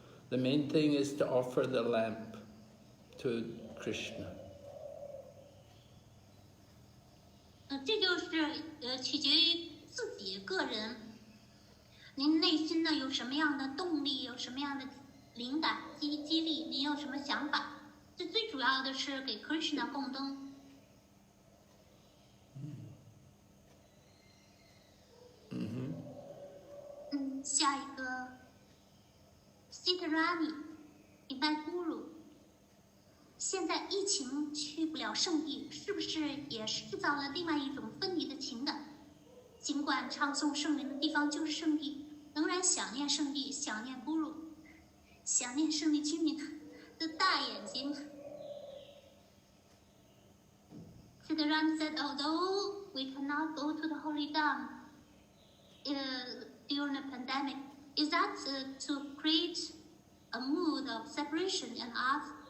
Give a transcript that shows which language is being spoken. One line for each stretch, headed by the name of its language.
English: The main thing is to offer the lamp to Krishna.
Chinese: 这就是取决于自己个人，您内心呢有什么样的动力，有什么样的灵感激励，您有什么想法？最主要的是给 Krishna 供灯。下一个 Sitarani 礼拜 Guru。现在疫情去不了圣地，是不是也制造了另外一种分离的情感？尽管唱诵圣灵的地方就是圣地，仍然想念圣地，想念 Guru， 想念圣地居民的大眼睛。
English: Siddharani said, although we cannot go to the holy dam during the pandemic, is that to create a mood of separation and us?